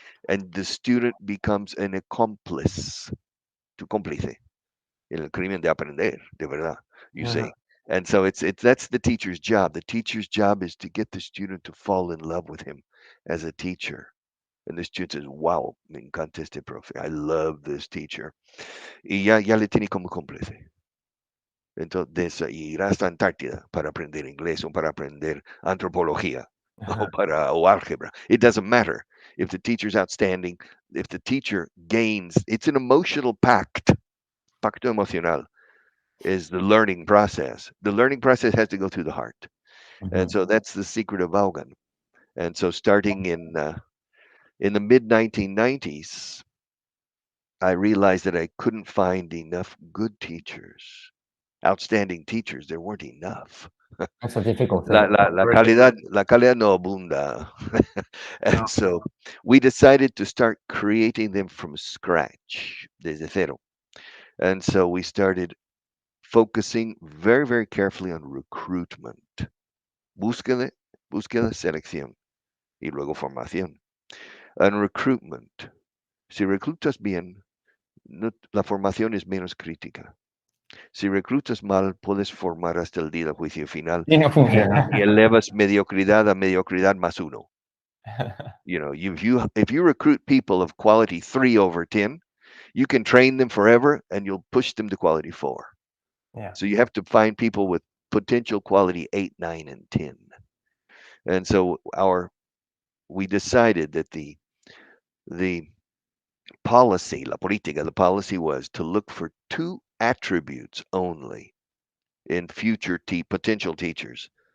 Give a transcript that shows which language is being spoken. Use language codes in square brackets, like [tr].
[en] And the student becomes an accomplice, [es] tu cómplice, en el crimen de aprender, de verdad, [en] you see. And so it's that's the teacher's job. The teacher's job is to get the student to fall in love with him as a teacher. And the student says, wow, [es] me encanta este profe. [en] I love this teacher. [es] Y ya le tiene como cómplice. Entonces, irá hasta Antártida para aprender inglés o para aprender antropología o álgebra. [en] It doesn't matter. If the teacher's outstanding, if the teacher gains, it's an emotional pact. [es] Pacto emocional [en] is the learning process. The learning process has to go through the heart. And so that's the secret of Vaughan. And so starting in the mid 1990s, I realized that I couldn't find enough good teachers, outstanding teachers. There weren't enough. That's a difficult [es] La, [en] thing. [es] la calidad no abunda. [en] And so we decided to start creating them from scratch, [es] desde cero. [en] And so we started focusing very, very carefully on recruitment. [es] Búsqueda, selección, y luego formación. [en] And recruitment. [es] Si reclutas bien, la formación es menos crítica. Si reclutas mal, puedes formar hasta el día del juicio final Y no funciona. y elevas mediocridad a mediocridad más uno. [en] You know, if you recruit people of quality 3/10, you can train them forever and you'll push them to quality 4. Yeah. So you have to find people with potential quality 8, 9, and 10. And so we decided that the policy, [es] la política, [en] the policy was to look for 2 attributes only in future potential teachers.